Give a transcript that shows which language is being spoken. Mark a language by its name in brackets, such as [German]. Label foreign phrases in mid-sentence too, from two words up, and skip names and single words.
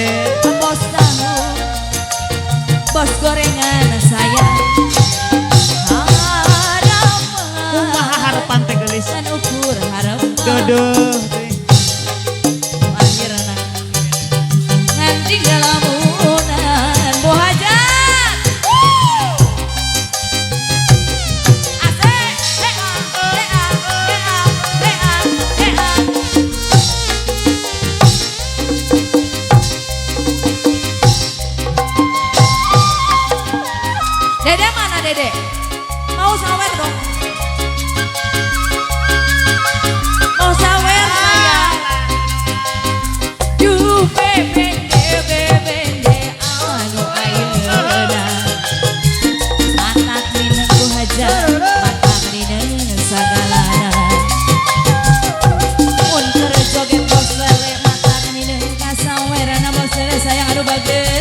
[Indonesian] bos tahu bos gorengan sayang [Sundanese] Kumaha harapan teh gelis. kan ukur harapan Dodoh teuing. akhirna nanti ngalamunan Bu Hajat asik hea hea hea hea hea. Dede mana Dede? [Indonesian] Mau sawer dong. Mau sawer sayang. [Sundanese] Duh bebende bebende anu ayeuna. Matak mineng Bu Hajat, matak mineng sagalana. Mun keur joget bos lele matak mineng kasawerana bos lele sayang aduh bageut.